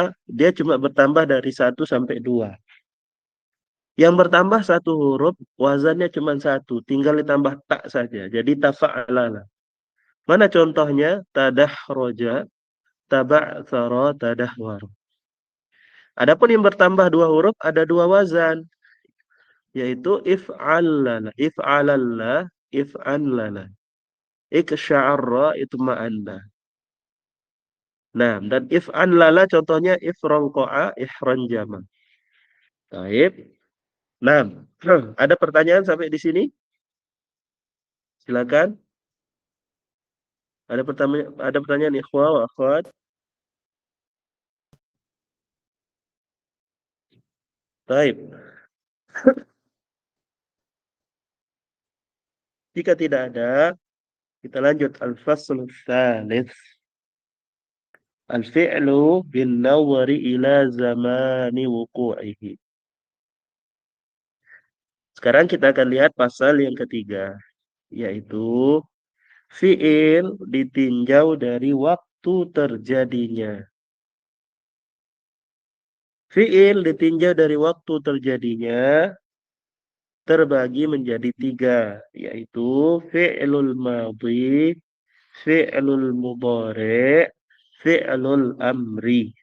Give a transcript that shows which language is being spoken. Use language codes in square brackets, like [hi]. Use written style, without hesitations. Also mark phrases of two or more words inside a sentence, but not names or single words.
[id] Dia cuma bertambah dari 1 sampai 2. Yang bertambah 1 huruf, wazannya cuma 1. Tinggal ditambah tak saja. Jadi tafa'alala. Mana contohnya? [ar] تدحرج، تبعثر، تدهور. [id] Adapun yang bertambah 2 huruf, ada 2 wazan. [ar] Yaitu افعلّل، افعللّ، افعنلل. اقشعرّ، اطمأنّ. [id] Nah, dan if'anlala contohnya [ar] افرنقع، احرنجم. [id] Baik. Nah, ada pertanyaan sampai di sini? Silakan. Ada pertanyaan [ar] إخوة وأخوات? [id] Baik. Jika tidak ada, kita lanjut [ar] الفصل الثالث. الفعل بالنظر إلى زمان وقوعه. [id] Sekarang kita akan lihat pasal yang ketiga, yaitu fi'il ditinjau dari waktu terjadinya. Fi'il ditinjau dari waktu terjadinya terbagi menjadi 3, yaitu [ar] فعل الماضي، فعل المضارع، فعل الأمر.